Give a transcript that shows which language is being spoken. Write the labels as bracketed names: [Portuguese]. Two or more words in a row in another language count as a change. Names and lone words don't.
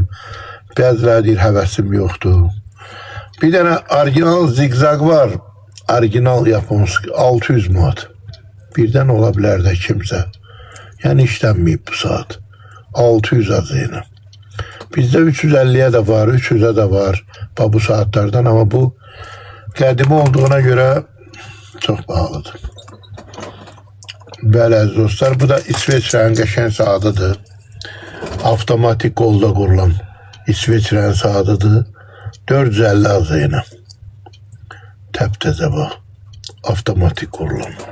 [Azerbaijani] Bəziləri deyir həvəsim yoxdur. Bir dənə orijinal zigzag var. Orijinal Japonski 600 manat. Birdən ola bilər də kimsə. Yəni işlənməyib bu saat. 600 azıyla. [Turkish] Bizdə 350'ye de var, 300'e de var bu saatlerden ama bu qədimi olduğuna göre çok pahalıdır. [Azerbaijani] Bəli dostlar, bu da İsveçrənin qəşəng saatıdır. Avtomatik qolda qurulan İsveçrənin saatıdır. 450 azıyla. Təptəzə bax. Avtomatik qurulan.